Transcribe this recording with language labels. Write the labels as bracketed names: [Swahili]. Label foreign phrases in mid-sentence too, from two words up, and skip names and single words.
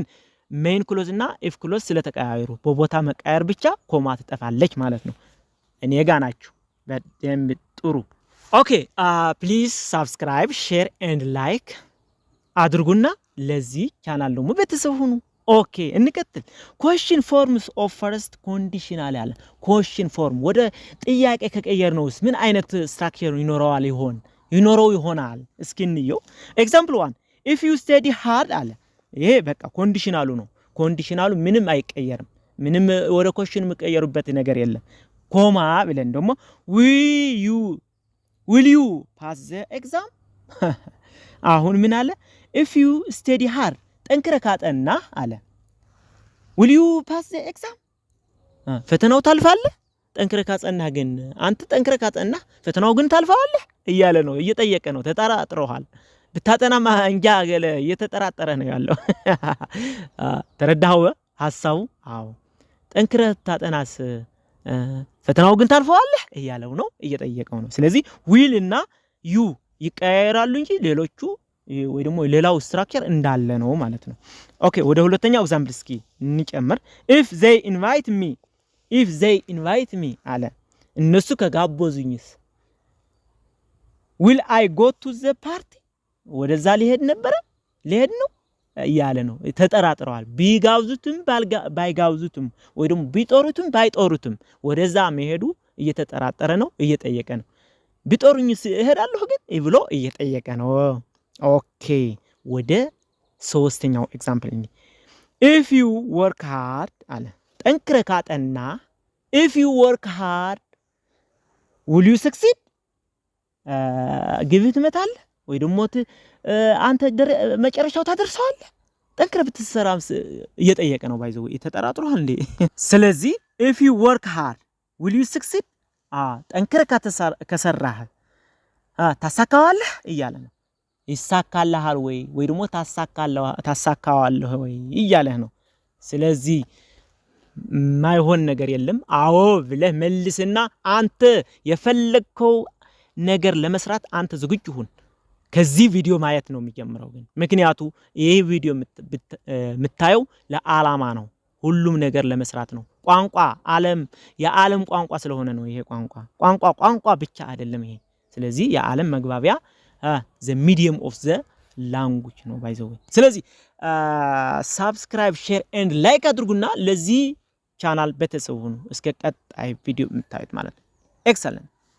[English] main clause [Amharic] እና [English] if clause [Amharic] ስለተቀያየሩ በቦታ መቃየር ብቻ ኮማ ትጠፋለች ማለት ነው። እኔ ጋር ናችሁ። በደንብ ጥሩ። [English] okay please subscribe share and like [Amharic] አድርጉና ለዚህ ቻናል ደግሞ ቤተሰብ ሁኑ። ኦኬ እንቀጥል [English] question forms of first conditional [Amharic] ያለ [English] question form [Amharic] ወደ ጥያቄ ከቀየርነውስ ምን አይነት ስትራክቸር ይኖረው ይሆናል እስኪ እንየው ኤግዛምፕል 1 [English] if you study hard [Amharic] አለ ይሄ በቃ ኮንዲሽናሉ ነው ኮንዲሽናሉ ምንም አይቀየርም ምንም ወደ question መቀየሩበት ነገር የለም ኮማ ብለን ደግሞ [English] will you pass the exam [Amharic] አሁን ምን አለ [English] if you study hard [Amharic] ጠንክረ ካጠና አለ [English] will you pass the [Amharic] exam ፈተናው ታልፋለህ ጠንክረ ካጠና ግን አንተ ጠንክረ ካጠና ፈተናው ግን ታልፋለህ እያለ ነው እየጠየቀ ነው ተጠራጥሮሃል ብታጠናማ እንጃ ገለ እየተጠራጠረ ነው ያለው ተረዳኸው ሐሳቡ አዎ ጠንክረ ታጠናስ ፈተናው ግን ታልፋለህ እያለው ነው እየጠየቀው ነው ስለዚህ will እና you ይቀያየራሉ እንጂ ሌሎቹ ወይ ደግሞ ሌላው ስትራክቸር እንዳለ ነው ማለት ነው ኦኬ ወደ ሁለተኛው ኤግዛምፕል እስኪ እንጨምር [English] if they invite me [Amharic] አለ እነሱ ከጋበዙኝስ [English] will I go to the party [Amharic] ወደዛ ሊሄድ ነው ያለ ነው ተጠራጥረዋል ቢጋብዙትም ባይጋብዙትም ወይ ደግሞ ቢጦሩትም ባይጦሩትም ወደዛ መሄዱ እየተጠራጠረ ነው እየጠየቀ ነው ቢጦሩኝስ እሄዳለሁ ግን ብሎ እየጠየቀ ነው ኦኬ ወደ ሶስተኛው ኤግዛምፕል [English] if you work hard [Amharic] አለ ጠንክረ ካጠና [English] if you work hard will you succeed [Amharic] ግብት መታል ወይ ደግሞ አንተ መጨረሻው ታደርሰዋለህ ጠንክረ ብትሰራም እየጠየቀ ነው ባይዘው የተጠራጥሯል እንዴ ስለዚህ [English] if you work hard will you succeed [Amharic] ጠንክረ ከሰራህ ታሳካዋለህ እያለ ነው ይሳካልሃል ወይ ደግሞ ታሳካዋለህ ወይ እያለ ነው ስለዚህ ማይሆን ነገር የለም አዎ ብለህ መልስና አንተ የፈለከው ነገር ለመስራት አንተ ዝግጁ ሁን ከዚህ ቪዲዮ ማየት ነው የሚጀምረው ግን ምክንያቱ ይሄ ቪዲዮ የምታየው ለዓላማ ነው ሁሉም ነገር ለመስራት ነው ቋንቋ የዓለም ቋንቋ ስለሆነ ነው ይሄ ቋንቋ ብቻ አይደለም ይሄ ስለዚህ የዓለም መግባቢያ [English] the medium of the language [Amharic] ነው [English] by the way [Amharic] ስለዚህ [English] subscribe share and like [Amharic] አድርጉና ለዚህ ቻናል ቤተሰብ ሁኑ እስከ ቀጣይ ቪዲዮ የምታዩት ማለት ነው excellent